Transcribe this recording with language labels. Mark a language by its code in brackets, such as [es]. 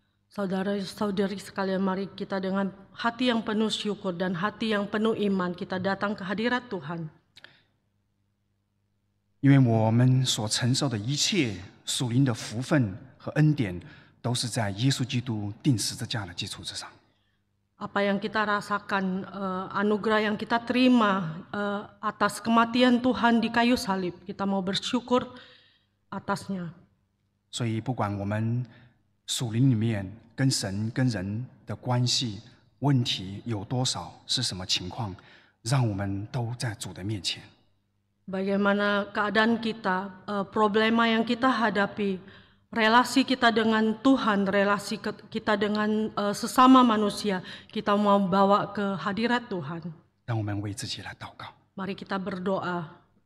[id] Saudara-saudari sekalian, mari kita dengan hati yang penuh syukur dan hati yang penuh iman kita datang ke hadirat Tuhan. [zh] 因为我们所承受的一切属灵的福分和恩典，都是在耶稣基督钉十字架的基础之上。 [id] Apa yang kita rasakan, anugerah yang kita terima atas kematian Tuhan di kayu salib, kita mau bersyukur atasnya. [zh] 所以，不管我们属灵里面跟神跟人的关系问题有多少，是什么情况，让我们都在主的面前。 [id] Bagaimana keadaan kita, problema yang kita hadapi, relasi kita dengan Tuhan, relasi kita dengan sesama manusia, kita mau bawa ke hadirat Tuhan. [zh] 让我们为自己来祷告。 [id] Mari kita berdoa.